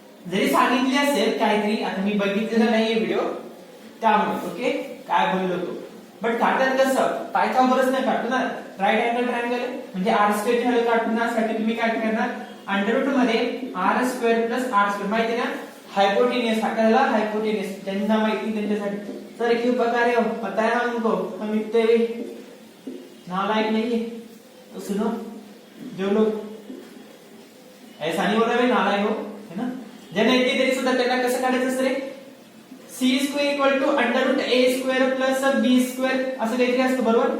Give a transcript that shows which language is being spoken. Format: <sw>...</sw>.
<mr>जरी सांगितली असेल काहीतरी, आता मी बघितलेला नाहीये व्हिडिओ त्यामुळे, ओके, काय बोललो तो, बट काढतात कसं, पायथागोरस नाही काढतो ना, राईट अँगल ट्रायंगल म्हणजे आर स्क्वेअर ची व्हॅल्यू काढण्यासाठी तुम्ही काय करणार, अंडर रूट मध्ये R square plus R square, माहिती ना, हाइपोटेनियस, हाकाला हाइपोटेनियस, ज्यांना माहिती त्यांच्यासाठी.</mr> <hi>सर क्यों पका रहे हो, पता है हमको, हम इतने नालायक नहीं है. तो सुनो, जो लोग ऐसा नहीं बोल रहे नालायक हो, है ना,</hi> <mr>ज्यांना येते तरी सुद्धा त्यांना कसं काढायचं असतं रे, C square equal to under route A square plus B square असं काहीतरी असतं. बरोबर.</mr>